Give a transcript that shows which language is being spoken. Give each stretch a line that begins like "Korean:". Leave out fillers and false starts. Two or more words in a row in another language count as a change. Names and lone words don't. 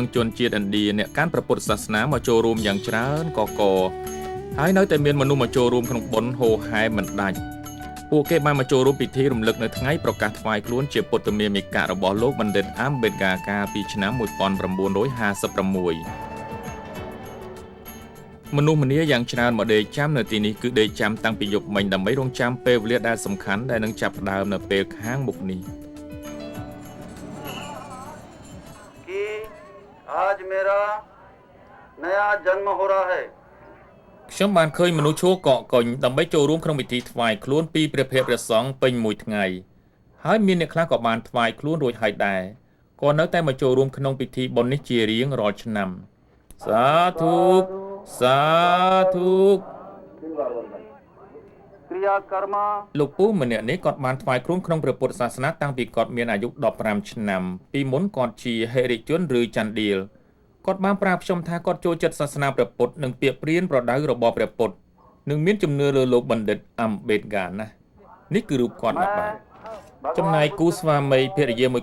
Khmer: នឹងជនជាតិឥណ្ឌាអ្នកកាន់ព្រះពុទ្ធសាសនាមកចូលរួមយ៉ាងច្រើនកកហើយនៅតែមានមនុស្សមកចូលរួមក្នុងបុណ្យហូរហែមិនដាច់ពួកគេបានមកចូលរួមពិធីរំលឹកនៅថ្ងៃប្រកាសថ្វាយខ្លួនជាពុទ្ធមាមិករបស់លោកបណ្ឌិតអាំបេដកាកាលពីឆ្នាំ1956 មនុស្សម្នាយ៉ាងច្រើនមកដេកចាំនៅទីនេះគឺដេកចាំតាំងពីយប់មិញដើម្បីរងចាំពេលវេលាដែលសំខាន់ដែលនឹងចាប់ផ្ដើមនៅពេលខាងមុខនេះ
Hindi: कि आज मेरा नया जन्म हो रहा है
Khmer: ខ្ញុំបានឃើញមនុស្សឈួរកកកុញដើម្បីចូលរួមក្នុងពិធីថ្វាយខ្លួនពីព្រះភិក្ខព្រះសង្ឃពេញមួយថ្ងៃហើយមានអ្នកខ្លះក៏បានថ្វាយខ្លួនរួចហើយដែរក៏នៅតែមកចូលរួមក្នុងពិធីបុណ្យនេះជារៀងរាល់ឆ្នាំសាធុសាធុ
Hindi: क्रिया कर्म
Khmer: លោកពូម្នាក់នេះគាត់បានថ្វាយខ្លួនក្នុងព្រះពុទ្ធសាសនាតាំងពីគាត់មានអាយុ15ឆ្នាំពីមុនគាត់ជាហេរិជនឬចន្ទឌៀលគាត់បានប្រាប់ខ្ញុំថាគាត់ចូលចិត្តសាសនាព្រះពុទ្ធនិងពាក្យព្រាន ប្រដៅរបស់ព្រះពុទ្ធនិងមានជំនឿលើលោកបណ្ឌិតអំបេតកាណាស់នេះគឺរូបគាត់មកបាទចំណែកគូស្វាមីភរិយាមួយ